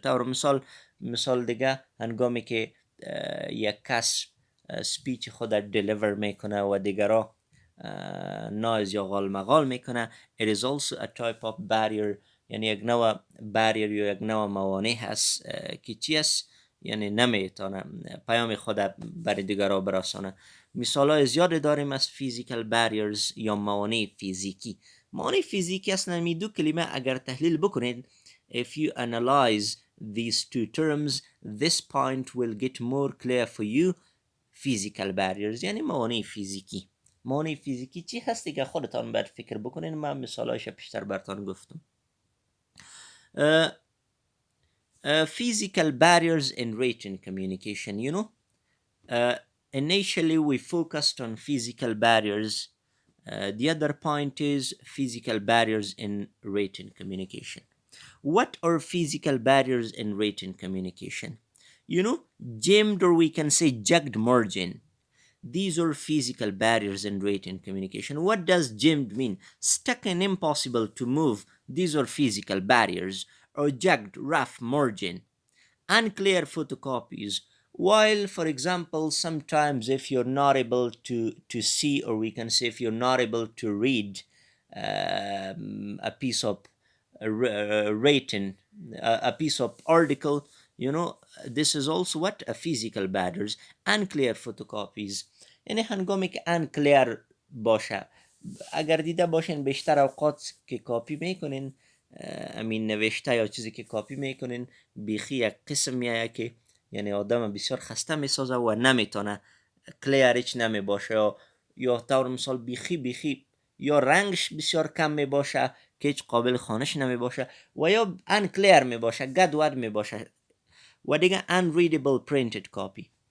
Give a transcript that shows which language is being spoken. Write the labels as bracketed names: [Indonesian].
[Persian] طور مثال دیگه، هنگامی که یک کس سپیچ خود دلیور میکنه و دیگران نایز یا غالمغال میکنه، [English] it is also a type of barrier. [Persian] یعنی یک نوع barrier یا یک نوع موانع هست که چی است، یعنی نمیتونه پیام خود برای دیگران برسانه. مثالای زیادی داریم از physical barriers یا موانع فیزیکی. موانع فیزیکی اصلا می دو کلمه اگر تحلیل بکنید، [English] if you analyze these two terms, this point will get more clear for you. [Persian] physical barriers یعنی موانع فیزیکی. موانع فیزیکی چی هستی که خودتان باید فکر بکنین. من مثالایش بیشتر براتان گفتم. [English] Physical barriers in written communication. Initially we focused on physical barriers. The other point is physical barriers in written communication. What are physical barriers in written communication? Jammed, or we can say jagged margin. These are physical barriers in written communication. What does jammed mean? Stuck and impossible to move. These are physical barriers. Or jagged, rough margin. Unclear photocopies. While, for example, sometimes if you're not able to see, or we can say if you're not able to read a piece of written, a piece of article, this is also what? A physical barriers. Unclear photocopies. [Persian] یعنی هنگامی که unclear باشه، اگر دیده باشین بیشتر اوقات که کاپی میکنین، نوشته یا چیزی که کاپی میکنین بیخی یک قسم میایه که یعنی آدم بسیار خسته میسازه و نمیتونه کلیرش نمی باشه، یا طور مثال بیخی یا رنگش بسیار کم می باشه که هیچ قابل خوانش نمی باشه، و یا unclear می باشه، گدود می باشه، و دیگه [English] unreadable printed copy.